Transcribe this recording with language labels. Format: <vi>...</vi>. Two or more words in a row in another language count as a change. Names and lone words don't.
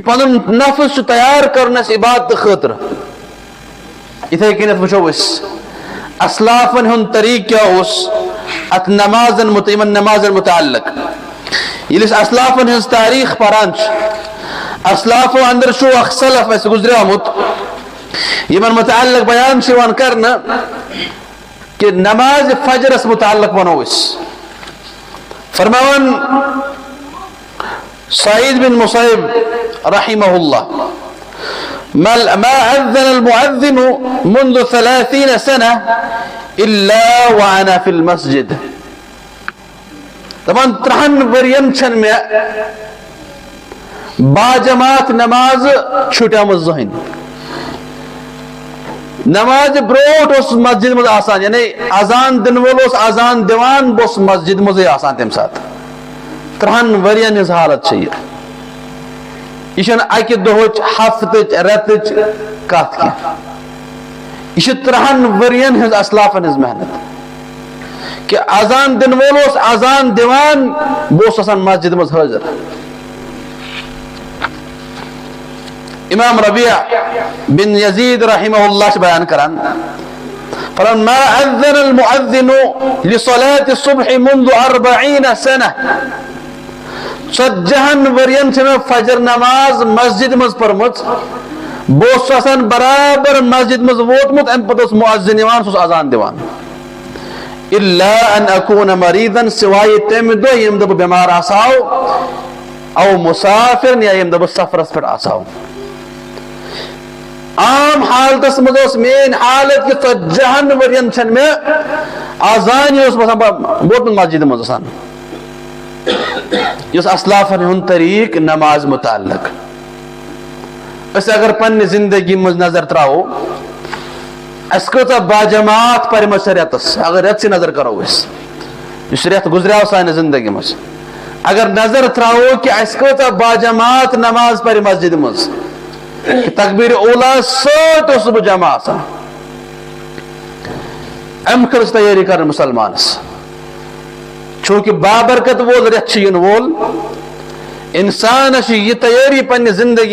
<ks>پنُن نفس چھُ تیار کرُن اسہِ عبادتہٕ خٲطرٕ یِتھے کٔنٮ۪تھ وٕچھو أسۍ اسلافن ہُنٛد طریٖقہٕ کیاہ اوس اتھ یِمن نمازن متعلق ییٚلہِ أسۍ اسلافن ہٕنٛز تاریٖخ پران چھِ اسلافو اندر چھُ اکھ سلف اسہِ گُزریومُت یِمن متعلق بیان چھُ یِوان کرنہٕ کہ نماز فجرس متعلق ونو أسۍ فرماوان</ks> <ar>سعید بن مصیب رحمه الله ما أذن المؤذن منذ 30 سنة إلا وأنا في المسجد</ar> <ks>دپان 30 ؤرین چھن مےٚ باجماعت نماز چھُٹیمٕژ زٕہٕنۍ نماز برونٛٹھ اوس مسجد منٛز آسان یعنی اذان دِنہٕ وول اوس اذان دِوان بہٕ اوسُس مسجد منٛزٕے آسان تمہِ ساتہٕ 30 ؤرین ہٕنٛز حالت چھِ یہِ چھنہٕ اکہِ دۄہٕچ ہفتٕچ رٮ۪تٕچ کتھ کینٛہہ یہِ چھِ 30 ؤرین ہٕنٛز اسلافن ہٕنٛز محنت کہ اذان دِنہٕ وول اوس اذان دِوان بہٕ اوسُس آسان مسجد منٛز حٲضر</ks> <ar>امام ربیع بن یزید رحمہ اللہ</ar> <ks>چھِ بیان کران فرمان</ks> <ar>ما أذن المؤذن لصلاة الصبح منذ 40 سنة</ar> <ks>40 ؤرین چھِ مےٚ فجر نماز مسجد منٛز پٔرمٕژ بہٕ اوسُس آسان برابر مسجد منٛز ووتمُت امہِ پتہٕ اوس مؤذن یِوان سُہ اوس اذان دِوان</ks> <ar>الا ان اكون مريضا</ar> <ks>سوائے تمہِ دۄہ ییٚمہِ دۄہ بہٕ بٮ۪مار آسہو او مسافرن یا ییٚمہِ دۄہ بہٕ سفرس پٮ۪ٹھ آسہو عام حالتس منٛز اوس میٲنۍ حالت کہ 40 ؤرین چھنہٕ مےٚ اذانٕے اوس آسان ووتمُت مسجد منٛز آسان یُس اسلافن ہُنٛد طریٖقہٕ نماز متعلق أسۍ اگر پننہِ زندگی منٛز نظر تراوو اسہِ کۭژاہ باجماعت پرِمژ چھےٚ رٮ۪تس اگر رٮ۪تسٕے نظر کرو أسۍ یُس رٮ۪تھ گُزریو سانہِ زندگی منٛز اگر نظر تراوو کہ اسہِ کۭژاہ باجماعت نماز پرِ مسجد منٛز تکبیر اولا سۭتۍ اوسُس بہٕ جمع آسان امہِ خٲطرٕ چھِ تیٲری کرٕنۍ مُسلمانس چوٗنکہِ بابرکت وول رٮ۪تھ چھُ یِنہٕ وول انسانس چھِ یہِ تیٲری پننہِ زندگی</ks>